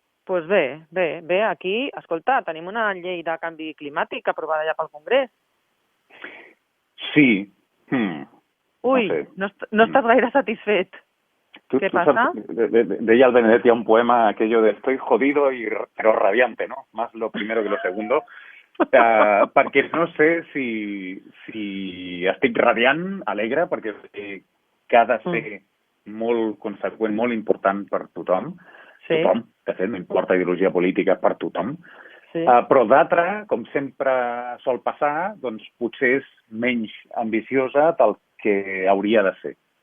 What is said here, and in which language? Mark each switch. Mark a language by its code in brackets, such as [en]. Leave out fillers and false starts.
[ca] Doncs bé, aquí, escolta, tenim una llei de canvi climàtic aprovada ja pel Congrés. Sí. Ui, no estàs gaire satisfet. [es] ¿Qué pasa? [ca] Deia el Benedetti un poema, [es] aquello de estoy jodido pero radiante, ¿no? Más lo primero que lo segundo. [ca] Perquè no sé si estic radiant, alegre, perquè que ha de ser molt conseqüent, molt important per tothom. Sí. Tothom, de fet, no importa ideologia política, per tothom. Sí. Però d'altra, com sempre sol passar, doncs potser és menys ambiciosa del que hauria de ser.